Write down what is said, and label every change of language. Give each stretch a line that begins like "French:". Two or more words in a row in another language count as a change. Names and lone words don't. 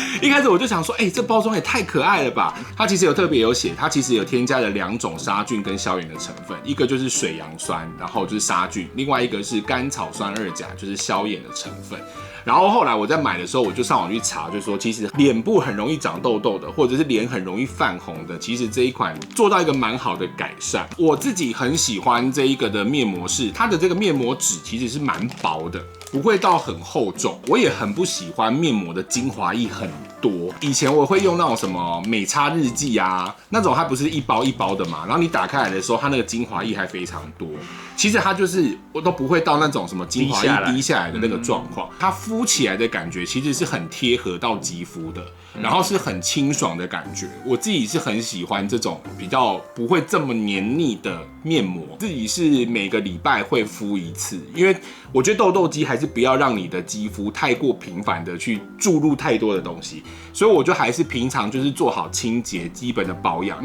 Chinese: 一開始我就想說，這包裝也太可愛了吧！它其實有特別有寫，它其實有添加了2種殺菌跟消炎的成分，一個就是水楊酸，然後就是殺菌，另外一個是甘草酸2鉀，就是消炎的成分。然後後來我在買的時候，我就上網去查，就說其實臉部很容易長痘痘的，或者是臉很容易泛紅的，其實這一款做到一個蠻好的改善。我自己很喜歡這一個的面膜是它的這個面膜紙其實是蠻薄的，不會到很厚重。我也很不喜歡面膜的精華液很多。以前我會用那種什麼美差日記啊，那種它不是一包一包的嘛，然後你打開來的時候，它那個精華液還非常多。其實它就是我都不會到那種什麼精華液滴下來的那個狀況，它敷起來的感覺其實是很貼合到肌膚的，然後是很清爽的感覺。我自己是很喜歡這種比較不會這麼黏膩的面膜，自己是每個禮拜會敷1次，因為我覺得痘痘肌還是不要讓你的肌膚太過頻繁的去注入太多的東西，所以我就還是平常就是做好清潔基本的保養。